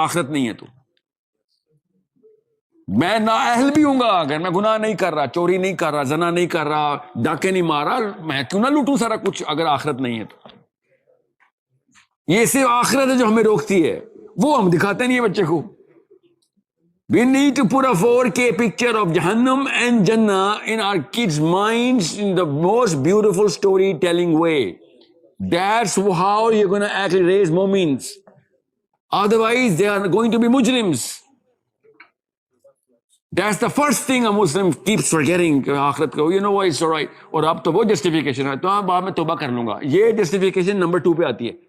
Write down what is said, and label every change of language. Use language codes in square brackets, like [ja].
[ur] اگر آخرت نہیں ہے تو میں نااہل بھی ہوں گا اگر میں گناہ نہیں کر رہا، چوری نہیں کر رہا، زنا نہیں کر رہا، ڈاکے نہیں مارا. میں کیوں نہ لوٹوں سارا کچھ اگر آخرت نہیں ہے تو؟ یہ صرف آخرت ہے جو ہمیں روکتی ہے، وہ ہم دکھاتے نہیں ہیں بچے کو. [en] We need to put a 4K picture of Jahannam and Jannah in our kids' minds in the most beautiful storytelling way. That's how you're going to actually raise mu'mins. Otherwise, they are going to be mujrims. That's the first thing a Muslim keeps forgetting. [ur] آخرت کو [en] you know what, it's alright. [ur] اور اب تو وہ justification ہے، تو ہاں بعد میں توبہ کر لوں گا. یہ جسٹیفیکیشن نمبر 2 پہ آتی ہے.